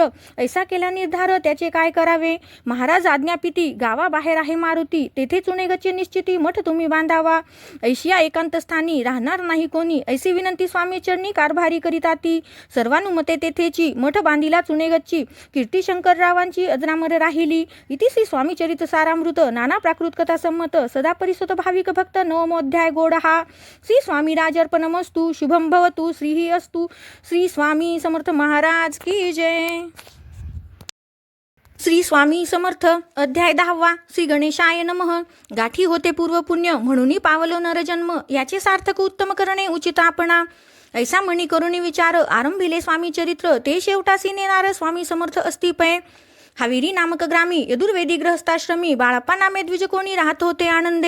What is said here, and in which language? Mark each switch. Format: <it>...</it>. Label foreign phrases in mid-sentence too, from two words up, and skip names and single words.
<mr>ऐसा केला निर्धार त्याचे काय करावे. महाराज आज्ञापिती, गावाबाहेर आहे मारुती, तेथे चुने गच्ची निश्चिती मठ तुम्ही बांधावा. ऐशिया एकांत स्थानी राहणार नाही कोणी, ऐसी विनंती स्वामी चरणी कारभारी करीता ती. सर्वानुमते तेथेची मठ बांधिला चुने गच्ची, कीर्ती शंकररावांची अजरामर राहिली. इति श्री स्वामी चरित सारामृत नाना प्राकृत कथा संमत सदा परिसुत भाविक भक्त नवमोध्याय गोड हा.</mr> <sa>श्री स्वामी राजर्पणमस्तु. शुभम भवतु. श्रीही अस्तु.</sa> <hi>श्री स्वामी समर्थ महाराज की जय.</hi> <mr>श्री स्वामी समर्थ. अध्याय 10.</mr> <sa>श्री गणेशाय नमः.</sa> <mr>गाठी होते पूर्व पुण्य, म्हणून पावलो नरजन्म, याचे सार्थक उत्तम करणे उचित आपणा. ऐसा मणी करुणी विचार, आरंभिले स्वामी चरित्र, ते शेवटासी नेणार स्वामी समर्थ अस्तिपय. हाविरी नामक ग्रामी यदुर्वेदी गृहस्थाश्रमी बाळप्पा नामे द्विज कोणी राहत होते आनंदे.</mr>